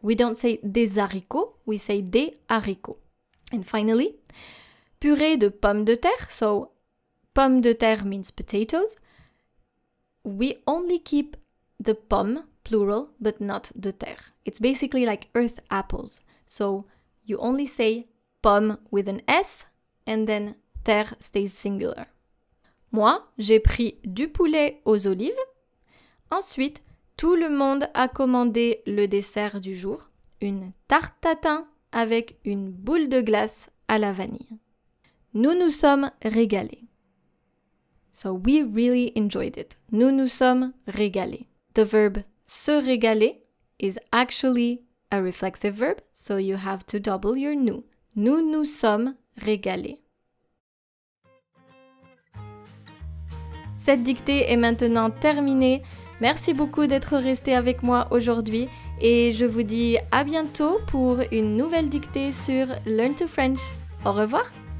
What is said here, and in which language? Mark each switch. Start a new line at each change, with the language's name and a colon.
English: We don't say des haricots, we say des haricots. And finally,
French: purée de pommes de terre,
English: so pomme de terre means potatoes. We only keep the pomme, plural, but not de terre. It's basically like earth apples. So you only say pomme with an S and then terre stays singular.
French: Moi, j'ai pris du poulet aux olives. Ensuite, tout le monde a commandé le dessert du jour, une tarte tatin avec une boule de glace à la vanille. Nous nous sommes régalés.
English: So we really enjoyed it.
French: Nous nous sommes régalés.
English: The verb se régaler is actually a reflexive verb, so you have to double your nous.
French: Nous nous sommes régalés. Cette dictée est maintenant terminée. Merci beaucoup d'être resté avec moi aujourd'hui et je vous dis à bientôt pour une nouvelle dictée sur Learn to French. Au revoir!